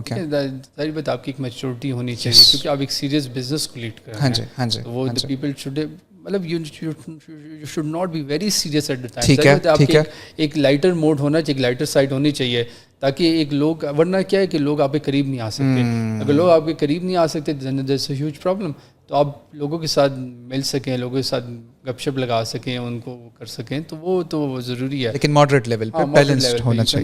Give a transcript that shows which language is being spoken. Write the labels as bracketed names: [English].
[Urdu] ظاہر بات آپ کی ایک میچورٹی ہونی چاہیے، کیونکہ آپ ایک سیریس بزنس کو لیڈ کر رہے ہیں. [English] وہ people should مطلب you should not be very serious at the time. [Urdu] آپ کے ایک لائٹر موڈ ہونا چاہیے، ایک لائٹر سائڈ ہونی چاہیے، تاکہ ایک لوگ، ورنہ کیا ہے کہ لوگ آپ کے قریب نہیں آ سکتے. اگر لوگ آپ کے قریب نہیں آ سکتے [English] There is a huge problem. [Urdu] تو آپ لوگوں کے ساتھ مل سکیں، لوگوں کے ساتھ گپ شپ لگا سکیں، ان کو کر سکیں، تو وہ ضروری ہے، لیکن ماڈریٹ لیول پہ بیلنسڈ ہونا چاہیے.